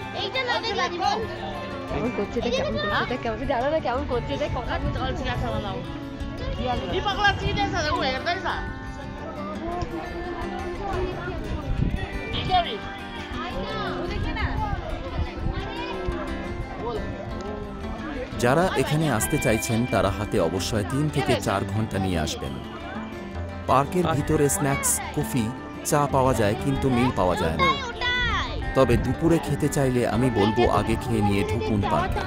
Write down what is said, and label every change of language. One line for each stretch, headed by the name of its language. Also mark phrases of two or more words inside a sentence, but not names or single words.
Bangla: কেমন করছে এটা, কেমন করছে এটা, কেমন জানো না কেমন করছে এটা, কথা
Nepali: कति अल्छी लाग्छ मलाई। दिपकलाई चिनेछ ऊ हेर्दैछ। केरी
Bangla: যারা এখানে আসতে চাইছেন তারা হাতে অবশ্যই 3 থেকে 4 ঘন্টা নিয়ে আসবেন। পার্কের ভিতরে স্ন্যাক্স, কফি, চা পাওয়া যায় কিন্তু মিল পাওয়া যায় না। তবে দুপুরে খেতে চাইলে আমি বলবো আগে খেয়ে নিয়ে ঢুকুন পার্কে।